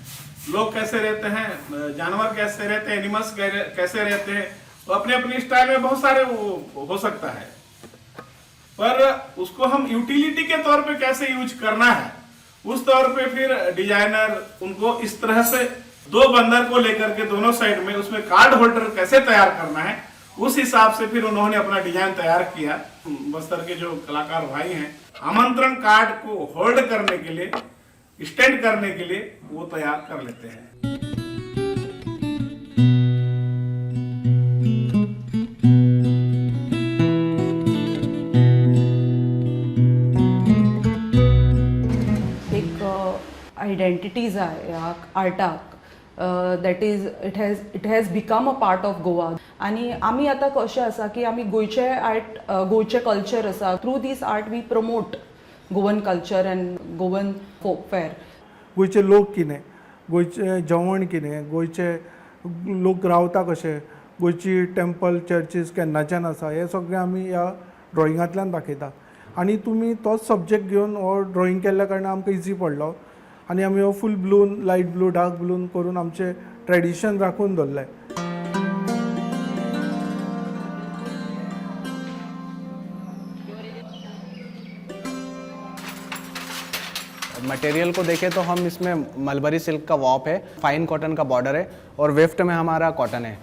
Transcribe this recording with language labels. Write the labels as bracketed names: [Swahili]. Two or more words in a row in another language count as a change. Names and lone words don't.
[Hindi] लोग कैसे रहते हैं, जानवर कैसे रहते हैं, एनिमल्स कैसे रहते हैं, वो अपने अपने स्टाइल में बहुत सारे वो हो सकता है, पर उसको हम यूटिलिटी के तौर पे कैसे यूज करना है, उस तौर पे फिर डिजाइनर उनको इस तरह से दो बंदर को लेकर के दोनों साइड में उसमें [English] card holder [Hindi] कैसे तैयार करना है, उस हिसाब से फिर उन्होंने अपना डिजाइन तैयार किया। बस्तर के जो कलाकार भाई हैं, आमंत्रण कार्ड को होल्ड करने के लिए, स्टैंड करने के लिए वो तैयार कर लेते हैं। [Konkani] आयडेंटिटीज आहे ह्या आर्टाक, [English] that is it has become a part of Goa. [Konkani] आनी आमी आतां कशें आसा की आमी गोंयचे आर्ट, गोंयचे कल्चर आसा, [English] through this art we promote Goan culture and Goan folk fair. [Konkani] गोंयचे लोक कितें, गोंयचें जेवण कितें, गोंयचे लोक रावता कशे, गोंयची [English] temple churches [Konkani] केन्नाच्यान आसा, हें सगळें आमी ह्या ड्रॉइंगांतल्यान दाखयता. आनी तुमी तोच सब्जेक्ट घेवन हो ड्रॉइंग केल्ल्या कारणान आमकां इजी पडलो आनी आमी हो फूल ब्लून, [English] light blue, dark blue [Konkani] करून आमचें ट्रेडिशन राखून दवरलें. [Hindi] मटेरियल को देखें तो हम इसमें [English] mulberry silk [Hindi] का वॉप है, [English] fine cotton [Hindi] का बॉर्डर है और वेफ्ट में हमारा कॉटन है.